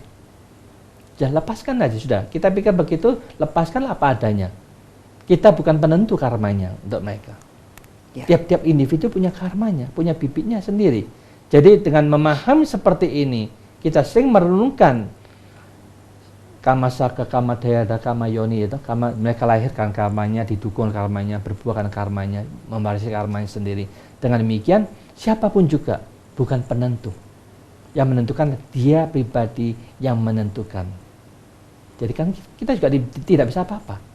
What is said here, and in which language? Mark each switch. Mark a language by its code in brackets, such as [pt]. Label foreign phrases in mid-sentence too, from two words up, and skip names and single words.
[id] Ya lepaskan aja sudah. Kita pikir begitu, lepaskan apa adanya. Kita bukan penentu karmanya untuk mereka. Tiap-tiap individu punya karmanya, punya bibitnya sendiri. Jadi dengan memahami seperti ini, kita sering merenungkan [pi] kama saka, kama dayada, kama yoni [id] itu, mereka lahirkan karmanya, didukung karmanya, berbuah karmanya, mewarisi karmanya sendiri. Dengan demikian, siapapun juga bukan penentu. Yang menentukan dia pribadi yang menentukan. Jadi kan kita juga tidak bisa apa-apa.